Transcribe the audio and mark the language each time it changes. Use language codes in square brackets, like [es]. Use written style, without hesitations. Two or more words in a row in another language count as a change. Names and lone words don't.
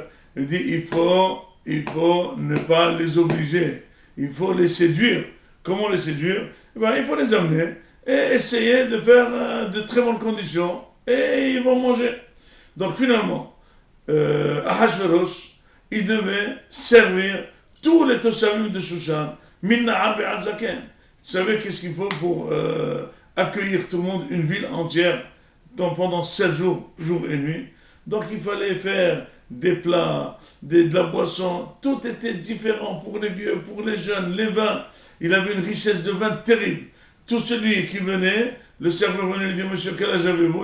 [fr] Il dit il faut ne pas les obliger, il faut les séduire. Comment les séduire? Il faut les amener et essayer de faire de très bonnes conditions et ils vont manger. Donc finalement, Ahashverosh, il devait servir tous les Toshavim de Shushan, [he] מנער ועד זקן. [fr] Vous savez qu'est-ce qu'il faut pour accueillir tout le monde, une ville entière, pendant 7 jours, jour et nuit. Donc il fallait faire des plats, de la boisson, tout était différent pour les vieux, pour les jeunes, les vins. Il avait une richesse de vin terrible. Tout celui qui venait, le serveur venait lui dire, monsieur, quel âge avez-vous?